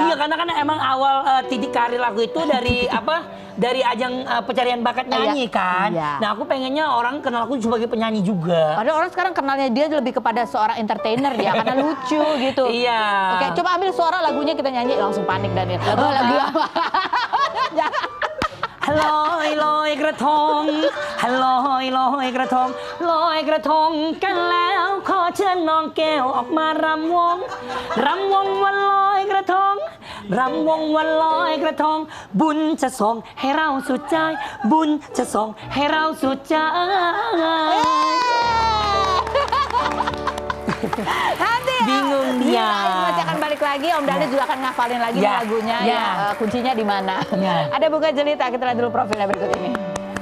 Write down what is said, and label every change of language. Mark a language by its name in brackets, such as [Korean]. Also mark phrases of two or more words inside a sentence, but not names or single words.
[Indonesian] Iya, karena kan emang awal titik karir aku itu dari dari ajang pencarian bakat nyanyi kan. Iya. Nah, aku pengennya orang kenal aku sebagai penyanyi juga. Padahal orang sekarang kenalnya dia lebih kepada seorang entertainer dia karena lucu gitu. Iya. Oke, coba ambil suara lagunya kita nyanyi langsung panik Daniel. Lagu apa? Jangan. [Thai] ลอยลอยกระทงลอยลอยกระทงลอยกระทงกันแล้วขอเชิญน้องแก้วออกมารำวงวันลอยกระทงรำวงวันลอยกระทงบุญจะส่งให้เราสุดใจบุญจะส่งให้เราสุดใจ [Indonesian] Nanti bingung dia dia. masih akan balik lagi, Om Daniel juga akan ngafalin lagi lagunya, Ya. kuncinya di mana. Ya. Ada buka jelita, kita lihat dulu profilnya berikut ini.